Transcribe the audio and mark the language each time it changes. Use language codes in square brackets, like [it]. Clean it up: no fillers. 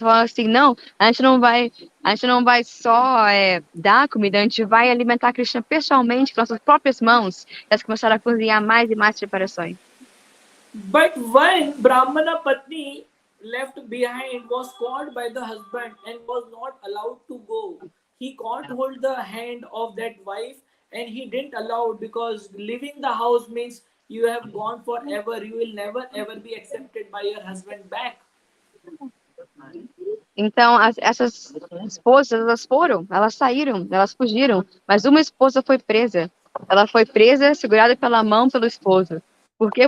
[pt] Elas falaram assim, não, a gente não vai só dar comida, a gente vai alimentar Krishna pessoalmente com nossas próprias mãos. Elas começaram a cozinhar mais e mais preparações. [en] But when Brahmana Patni left behind, was caught by the husband and was not allowed to go. He can't hold the hand of that wife and he didn't allow, because leaving the house means you have gone forever. You will never ever be accepted by your husband back. [pt] Então, essas esposas, elas saíram, elas fugiram, mas uma esposa foi presa. Ela foi presa, segurada pela mão pelo esposo. Por quê?